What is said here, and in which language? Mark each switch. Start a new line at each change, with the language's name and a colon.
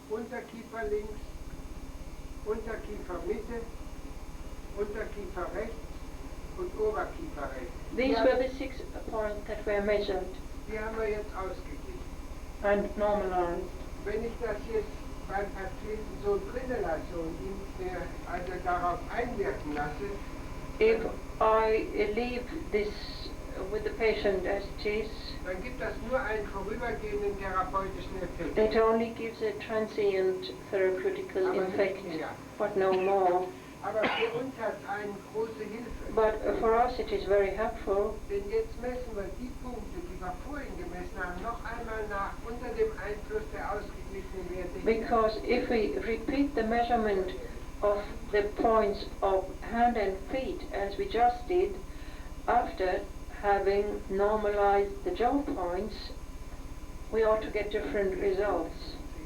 German: Unterkiefer links, Unterkiefer Mitte, Unterkiefer rechts und Oberkiefer rechts.
English: these were the 6 points that were measured
German: Die haben wir jetzt ausgeglichen.
English: and normalized.
German: Wenn ich das jetzt beim Patienten so drinnen lasse und ihn also darauf einwirken lasse,
English: If I leave this with the patient as it is,
German: dann gibt das nur einen vorübergehenden therapeutischen Effekt.
English: it only gives a transient therapeutical
German: Aber nicht
English: effect,
German: mehr.
English: but no more.
German: Aber für uns hat es eine große Hilfe.
English: But for us it is very helpful,
German: Denn jetzt messen wir die Punkte, die wir vorhin gemessen haben, noch einmal nach unter dem Einfluss der ausgeglichenen Werte.
English: because if we repeat the measurement of the points of hand and feet as we just did, after having normalized the jaw points, we ought to get different results.